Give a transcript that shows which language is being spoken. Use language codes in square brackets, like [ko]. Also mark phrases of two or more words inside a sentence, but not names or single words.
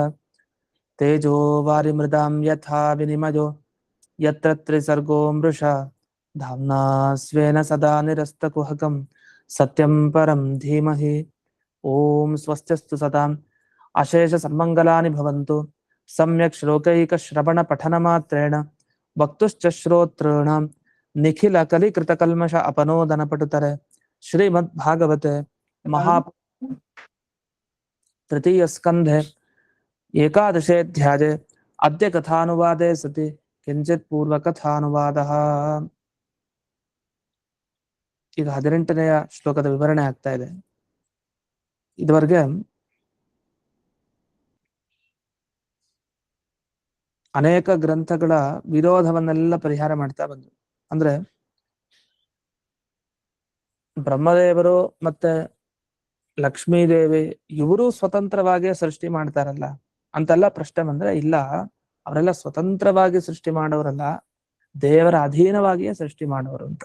[sa] तेजो वारिमृदां यथा विनिमयो यत्र त्रिसर्गो मृषा धाम्ना स्वेन सदा निरस्तकुहकं सत्यं परं धीमहि ॐ स्वस्त्यस्तु सताम् अशेषसन्मङ्गलानि भवन्तु सम्यक् श्लोकैकश्रवणपठनमात्रेण वक्तुश्च श्रोतॄणां निखिलकलिकृतकल्मष अपनोदनपटुतरे श्रीमद्भागवते महा तृतीयस्कन्धे एकादशेऽध्याये अद्य कथानुवादे सति किञ्चित् पूर्वकथानुवादः [kn] ಈಗ 18ನೆಯ ಶ್ಲೋಕದ ವಿವರಣೆ ಆಗ್ತಾ ಇದೆ. ಇದುವರೆಗೆ ಅನೇಕ ಗ್ರಂಥಗಳ ವಿರೋಧವನ್ನೆಲ್ಲ ಪರಿಹಾರ ಮಾಡ್ತಾ ಬಂದ್ರು. ಅಂದ್ರೆ ಬ್ರಹ್ಮದೇವರು ಮತ್ತೆ ಲಕ್ಷ್ಮೀದೇವಿ ಇವರು ಸ್ವತಂತ್ರವಾಗಿ ಸೃಷ್ಟಿ ಮಾಡ್ತಾರಲ್ಲ ಅಂತೆಲ್ಲ ಪ್ರಶ್ನೆ ಬಂದ್ರೆ, ಇಲ್ಲ, ಅವರೆಲ್ಲ ಸ್ವತಂತ್ರವಾಗಿ ಸೃಷ್ಟಿ ಮಾಡೋರಲ್ಲ, ದೇವರ ಅಧೀನವಾಗಿಯೇ ಸೃಷ್ಟಿ ಮಾಡೋರು ಅಂತ.